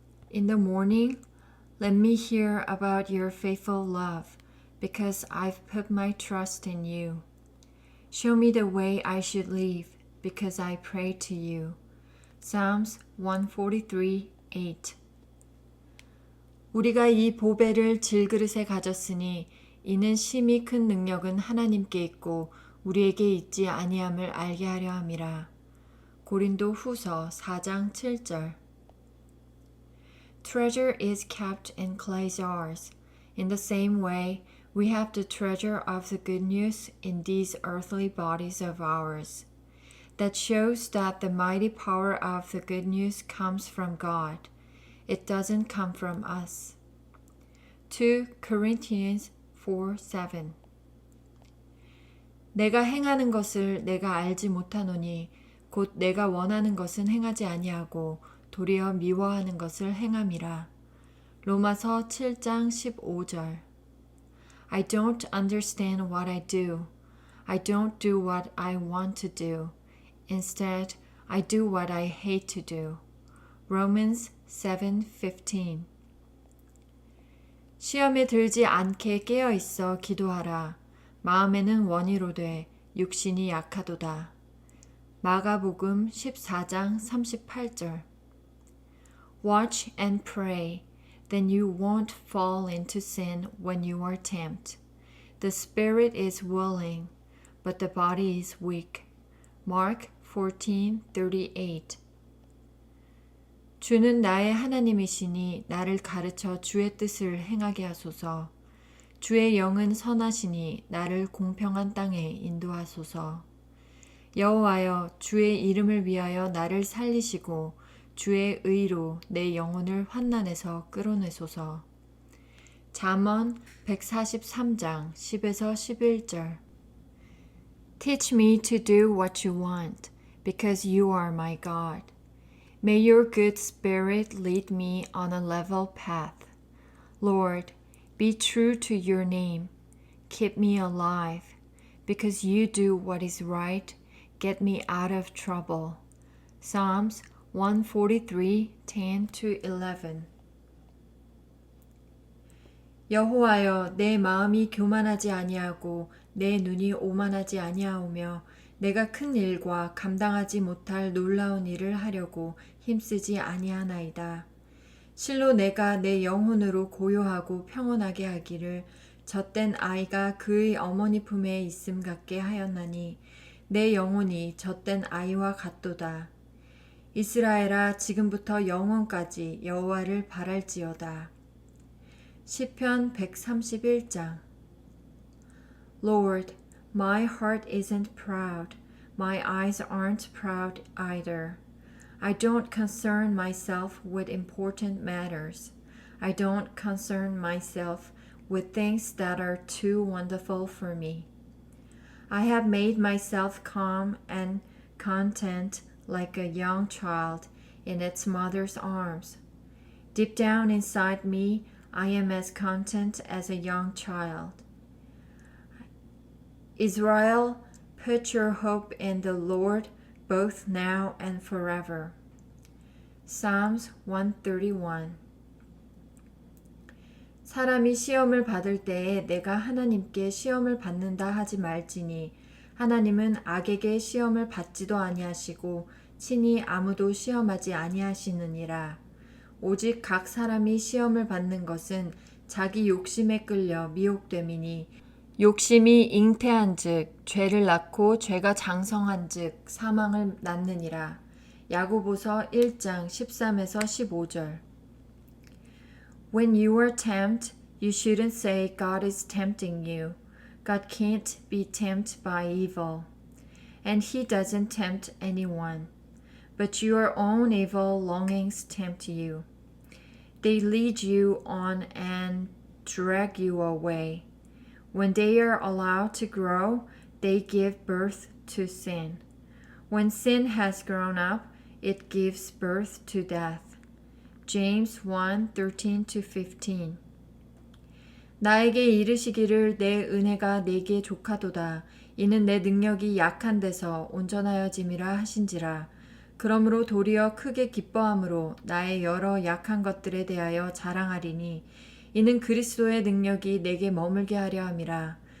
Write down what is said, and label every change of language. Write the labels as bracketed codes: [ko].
[en] In the morning, let me hear about your faithful love, because I've put my trust in you. Show me the way I should live, because I pray to you. Psalms 143:8. [ko] 우리가 이 보배를 질그릇에 가졌으니 이는 심히 큰 능력은 하나님께 있고 우리에게 있지 아니함을 알게 하려 함이라. 고린도 후서 4장 7절. [en] Treasure is kept in clay jars. In the same way, we have the treasure of the good news in these earthly bodies of ours. That shows that the mighty power of the good news comes from God. It doesn't come from us. 2 Corinthians 4:7. [ko] 내가 행하는 것을 내가 알지 못하노니 곧 내가 원하는 것은 행하지 아니하고 도리어 미워하는 것을 행함이라. 로마서 7장 15절. [en] I don't understand what I do. I don't do what I want to do. Instead, I do what I hate to do. Romans 7:15. [ko] 시험에 들지 않게 깨어 있어 기도하라. 마음에는 원이로되 육신이 약하도다. 마가복음 14장 38절. [en] Watch and pray, then you won't fall into sin when you are tempted. The spirit is willing, but the body is weak. Mark 14:38 [ko] 주는 나의 하나님이시니 나를 가르쳐 주의 뜻을 행하게 하소서. 주의 영은 선하시니 나를 공평한 땅에 인도하소서. 여호와여 주의 이름을 위하여 나를 살리시고 주의 의로 내 영혼을 환난에서 끌어내소서. 잠언 143장 10에서 11절 [en] Teach me to do what you want, because you are my God. May your good spirit lead me on a level path. Lord, be true to your name. Keep me alive, because you do what is right. Get me out of trouble. Psalms 143:10-11 [ko] 여호와여 내 마음이 교만하지 아니하고 내 눈이 오만하지 아니하오며 내가 큰 일과 감당하지 못할 놀라운 일을 하려고 힘쓰지 아니하나이다. 실로 내가 내 영혼으로 고요하고 평온하게 하기를 젖된 아이가 그의 어머니 품에 있음 같게 하였나니 내 영혼이 젖된 아이와 같도다. 이스라엘아 지금부터 영원까지 여호와를 바랄지어다. 시편 131장 [en] Lord, my heart isn't proud. My eyes aren't proud either. I don't concern myself with important matters. I don't concern myself with things that are too wonderful for me. I have made myself calm and content like a young child in its mother's arms. Deep down inside me, I am as content as a young child. Israel, put your hope in the Lord both now and forever. Psalms 131 [ko] 사람이 시험을 받을 때에 내가 하나님께 시험을 받는다 하지 말지니 하나님은 악에게 시험을 받지도 아니하시고 친히 아무도 시험하지 아니하시느니라. 오직 각 사람이 시험을 받는 것은 자기 욕심에 끌려 미혹됨이니 욕심이 잉태한즉 죄를 낳고 죄가 장성한즉 사망을 낳느니라. 야고보서 1장 13에서 15절 [en] When you are tempted, you shouldn't say God is tempting you. God can't be tempted by evil, and He doesn't tempt anyone. But your own evil longings tempt you. They lead you on and drag you away. When they are allowed to grow, they give birth to sin. When sin has grown up, it gives birth to death. James 1:13-15 [ko] 나에게 이르시기를 내 은혜가 내게 족하도다. 이는 내 능력이 약한 데서 온전하여짐이라 하신지라. 그러므로 도리어 크게 기뻐함으로 나의 여러 약한 것들에 대하여 자랑하리니 이는 그리스도의 능력이 내게 머물게 하려 함이라.